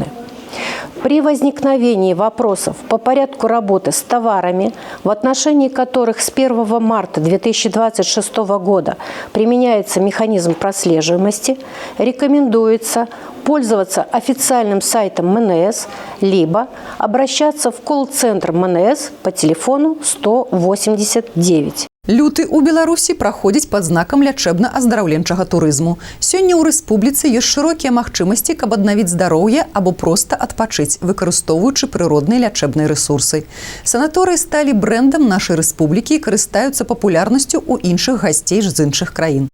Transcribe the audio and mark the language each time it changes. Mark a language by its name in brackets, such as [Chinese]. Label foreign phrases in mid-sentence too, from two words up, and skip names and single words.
[Russian] При возникновении вопросов по порядку работы с товарами, в отношении которых с 1 марта 2026 года применяется механизм прослеживаемости, рекомендуется пользоваться официальным сайтом МНС, либо обращаться в колл-центр МНС по телефону 189. [Belarusian] Люты ў Беларусі праходзіць пад знакам лячэбна-аздараўленчага турызму. Сёння ў рэспубліцы ёсць шырокія магчымасці, каб аднавіць здароўе або проста адпачыць, выкарыстоўваючы прыродныя лячэбныя рэсурсы. Санаторыі сталі брэндам нашай рэспублікі і карыстаюцца папулярнасцю ў іншых гасцей з іншых краін.